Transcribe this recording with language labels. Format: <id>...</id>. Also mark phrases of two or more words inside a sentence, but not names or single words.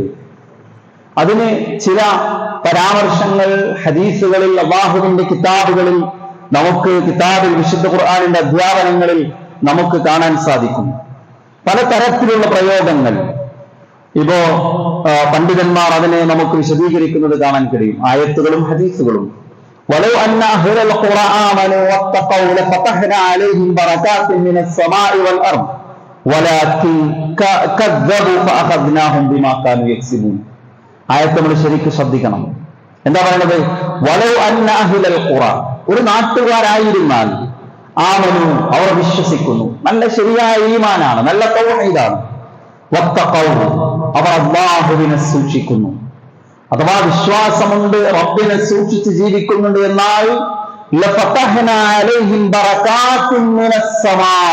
<ml>അതിന് ചില പരാമർശങ്ങൾ ഹദീസുകളിൽ, അല്ലാഹുവിന്റെ കിതാബുകളിൽ, നമുക്ക് കിതാബിൽ, വിശുദ്ധ ഖുർആനിന്റെ അധ്യാപനങ്ങളിൽ നമുക്ക് കാണാൻ സാധിക്കും. പലതരത്തിലുള്ള പ്രയോഗങ്ങൾ ഇപ്പോ പണ്ഡിതന്മാർ അതിനെ നമുക്ക് വിശദീകരിക്കുന്നത് കാണാൻ കഴിയും, ആയത്തുകളും ഹദീസുകളും.</ml> <ar>ولو أن أهل القرى آمنوا واتقوا لفتحنا عليهم بركات من السماء والأرض ولكن كذبوا فأخذناهم بما كانوا يكسبون.</ar> <ml>ആയത്ത് നമ്മൾ ശരിക്കും ശ്രദ്ധിക്കണം. എന്താ പറയുന്നത്?</ml> <ar>ولو أن أهل القرى,</ar> <ml>ഒരു നാട്ടുകാരായിരുന്നാൽ, ആമനു, അവർ വിശ്വസിക്കുന്നു, നല്ല ശരിയായ ഈമാനാണ്, നല്ല തൗഹീദാണ്, വത്തഖൗ, അവർ അല്ലാഹുവിനെ സൂക്ഷിക്കുന്നു, അഥവാ വിശ്വാസമുണ്ട്, റബ്ബിനെ സൂക്ഷിച്ച് ജീവിക്കുന്നുണ്ട് എന്നാൽ</ml> <ar>لفتحنا عليهم بركات من السماء,</ar>